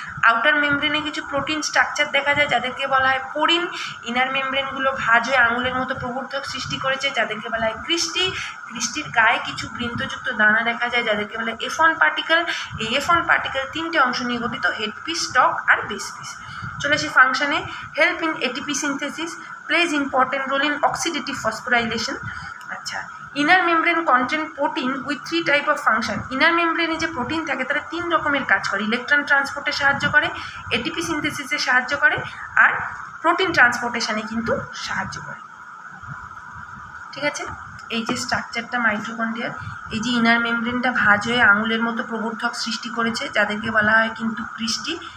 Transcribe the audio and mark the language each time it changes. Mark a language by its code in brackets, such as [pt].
[bn] Outer মেমব্রেনে কিছু protein structure দেখা যায়, যাদেরকে বলা হয় পোরিন। ইনার মেমব্রেনগুলো ভাঁজ হয়ে আঙুলের মতো প্রবর্ধক সৃষ্টি করেছে, যাদেরকে বলা হয় ক্রিস্টি। ক্রিস্টির গায়ে কিছু বৃন্তযুক্ত দানা দেখা যায়, যাদেরকে বলা হয় F1 পার্টিকেল। এই F1 পার্টিকেল 3টে অংশ নিয়ে গঠিত, হেড পিস, স্টক আর বেস পিস। চলে আসি ফাংশনে। [en] Help in ATP synthesis, plays important role in oxidative phosphorylation. আচ্ছা, inner membrane contain protein with 3 type of function. [bn] Inner মেমব্রেনে যে প্রোটিন থাকে তারা 3 রকমের কাজ করে, ইলেকট্রন ট্রান্সপোর্টে সাহায্য করে, এটিপি সিনথেসিসে সাহায্য করে, আর প্রোটিন ট্রান্সপোর্টেশনে কিন্তু সাহায্য করে। ঠিক আছে, এই যে স্ট্রাকচারটা মাইটোকন্ড্রিয়ার, এই যে ইনার মেমব্রেনটা ভাঁজ হয়ে আঙুলের মতো প্রবর্ধক সৃষ্টি করেছে, যাদেরকে বলা হয় কিন্তু ক্রিস্টি।